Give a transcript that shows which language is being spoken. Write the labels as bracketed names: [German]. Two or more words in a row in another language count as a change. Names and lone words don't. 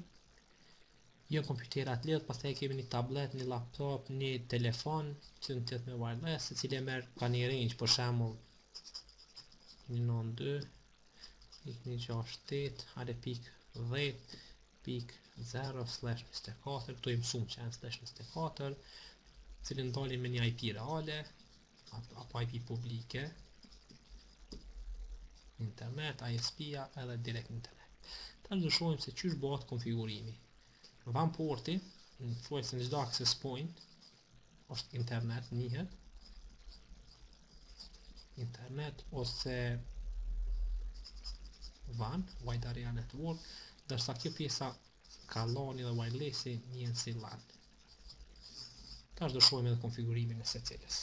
[Albanian] Jo kompjuterat lidhet, pastaj kemi një tablet, një laptop, një telefon, që në tjetë me wireless, i cili merr ka një range, për shembull 192 168 hare pik 10 pik 0/24, këtu i mësum që janë /24, cilin dalin me një IP reale apo IP publike, internet, ISP-a edhe direkt internet. Tash do shohim se ç'është bëhet konfigurimi. Van porti, në thuajse në çdo [English] access point [Albanian] është internet, njihet internet ose WAN, [English] Wide Area Network, [Albanian] ndërsa kjo pjesa ka LAN dhe wirelessi njihen si LAN. Tash do shohim edhe konfigurimin e secilës.